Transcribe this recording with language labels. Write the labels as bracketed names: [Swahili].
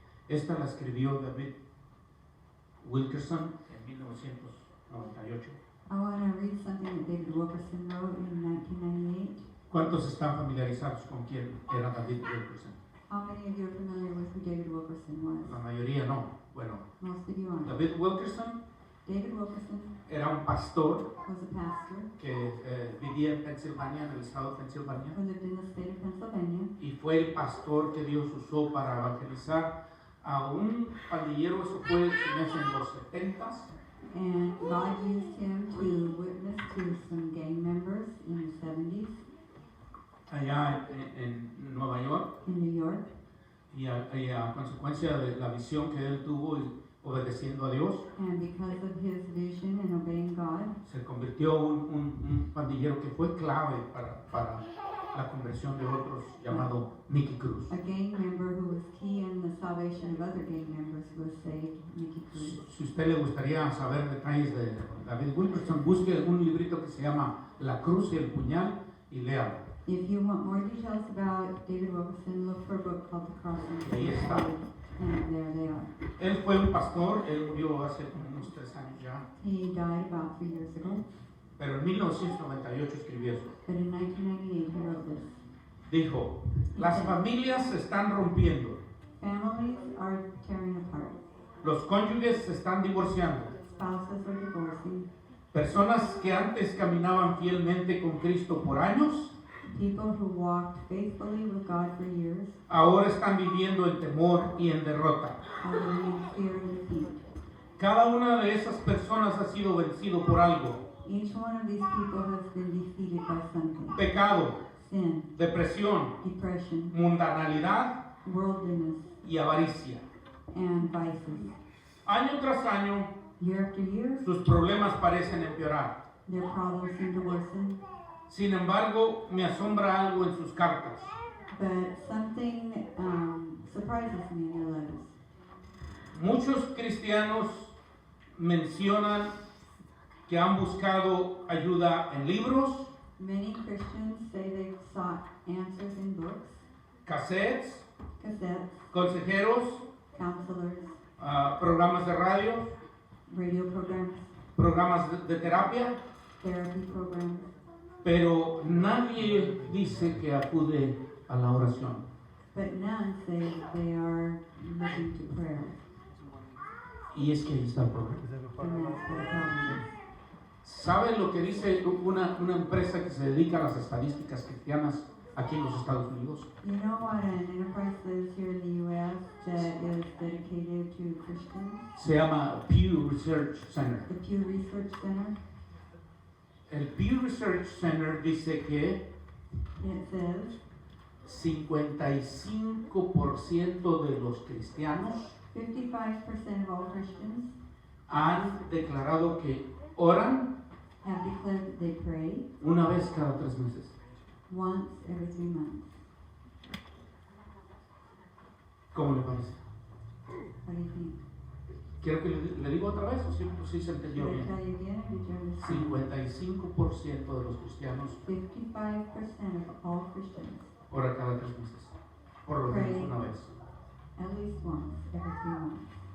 [Spanish] Esta la escribió David Wilkerson en 1998. [English] I want to read something that David Wilkerson wrote in 1998. [Spanish] ¿Cuántos están familiarizados con quién era David Wilkerson? [English] How many of you are familiar with who David Wilkerson was? [Spanish] La mayoría no. Bueno, [English] Most of you aren't. [Spanish] David Wilkerson [English] David Wilkerson [Spanish] era un pastor [English] was a pastor [Spanish] que vivía en Pensilvania, en el estado de Pensilvania, [English] who lived in the state of Pennsylvania, [Spanish] y fue el pastor que Dios usó para evangelizar a un pandillero. Eso fue, se me hace, en los 70s. [English] and God used him to witness to some gang members in the 70s [Spanish] allá en Nueva York, [English] in New York, [Spanish] y a consecuencia de la visión que él tuvo y obedeciendo a Dios, [English] and because of his vision and obeying God, [Spanish] se convirtió un pandillero que fue clave para la conversión de otros, llamado Mickey Cruz. [English] a gang member who was key in the salvation of other gang members was saved, Mickey Cruz. [Spanish] Si usted le gustaría saber detalles de David Wilkerson, busque un librito que se llama La Cruz y el Puñal y léalo. [English] If you want more details about David Wilkerson, look for a book called The Cross and the [Spanish] Ahí está. [English] Sword, and there they are. [Spanish] Él fue un pastor, él murió hace como unos 3 años ya, [English] He died about 3 years ago, [Spanish] pero en 1998 escribió eso. [English] but in 1998 he wrote this. [Spanish] Dijo, las familias se están rompiendo, [English] Families are tearing apart. [Spanish] los cónyuges se están divorciando, [English] Spouses are divorcing. [Spanish] personas que antes caminaban fielmente con Cristo por años, [English] People who walked faithfully with God for years [Spanish] ahora están viviendo en temor y en derrota. [English] are living in fear and defeat. [Spanish] Cada una de esas personas ha sido vencido por algo: [English] Each one of these people has been defeated by something. [Spanish] pecado, [English] Sin, [Spanish] depresión, [English] depression, [Spanish] mundanalidad [English] worldliness, [Spanish] y avaricia. [English] and vices. [Spanish] Año tras año, [English] Year after year, [Spanish] sus problemas parecen empeorar. [English] their problems seem to worsen. [Spanish] Sin embargo, me asombra algo en sus cartas. [English] But something surprises me in their letters. [Spanish] Muchos cristianos mencionan que han buscado ayuda en libros, [English] Many Christians say they've sought answers in books, [Spanish] cassettes, [English] cassettes, [Spanish] consejeros, [English] counselors, [Spanish] programas de radio, [English] radio programs, [Spanish] programas de terapia, [English] therapy programs, [Spanish] pero nadie dice que acude a la oración. [English] but none say they are looking to prayer. [Spanish] Y es que ahí está el problema. [English] And that's what the problem is. [Spanish] ¿Sabe lo que dice una empresa que se dedica a las estadísticas cristianas aquí en los Estados Unidos? [English] You know what an enterprise is here in the U.S. that is dedicated to Christians? [Spanish] Se llama Pew Research Center. [English] The Pew Research Center. [Spanish] El Pew Research Center dice que [English] It says [Spanish] 55% de los cristianos [English] 55% of all Christians [Spanish] han declarado que oran [English] have declared that they pray [Spanish] una vez cada 3 meses. [English] once every 3 months. [Spanish] ¿Cómo le parece? [English] What do you think? [Spanish] ¿Quiero que le digo otra vez o sí se entendió [English] Should I [Spanish] bien? [English] tell you again, or did you understand? [Spanish] 55% de los cristianos [English] 55% of all Christians [Spanish] ora cada 3 meses, por lo menos una vez. [English] at least once every 3 months.